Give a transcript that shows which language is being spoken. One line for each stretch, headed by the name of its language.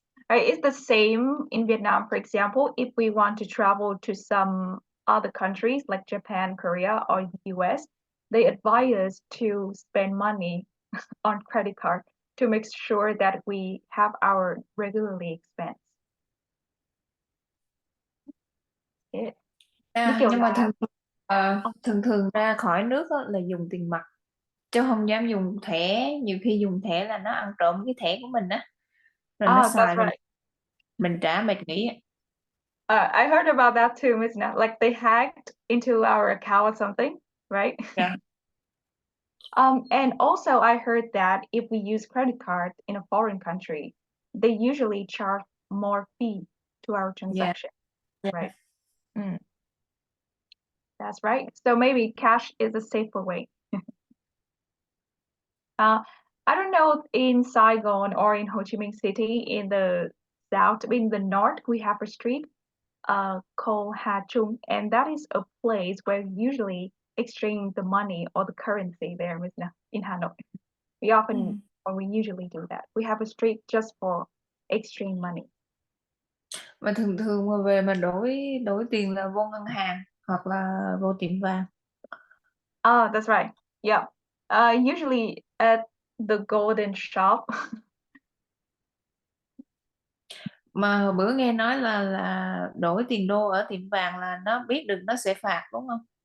English: Right, it's the same in Vietnam, for example, if we want to travel to some other countries like Japan, Korea, or US, they advise us to spend money on credit card to make sure that we have our regularly expense.
Vietnamese: Nhưng mà thường ra khỏi nước là dùng tiền mặt chứ không dám dùng thẻ, nhiều khi dùng thẻ là nó ăn trộm cái thẻ của mình á, rồi nó xài
English: That's right.
Vietnamese: mình trả mệt nghỉ.
English: I heard about that too, Miss Nat. Like they hacked into our account or something, right? Yeah. And also I heard that if we use credit card in a foreign country, they usually charge more fee to our transaction, right? That's right. So maybe cash is a safer way. I don't know in Saigon or in Ho Chi Minh City in the south, in the north, we have a street called Ha Chung, and that is a place where we usually exchange the money or the currency there in Hanoi. We often or we usually do that. We have a street just for exchange money.
Vietnamese: Mà thường mà về mà đổi tiền là vô ngân hàng hoặc là vô tiệm vàng.
English: That's right. Yeah. Usually at the golden shop.
Vietnamese: Mà hồi bữa nghe nói là đổi tiền đô ở tiệm vàng là nó biết được nó sẽ phạt đúng không?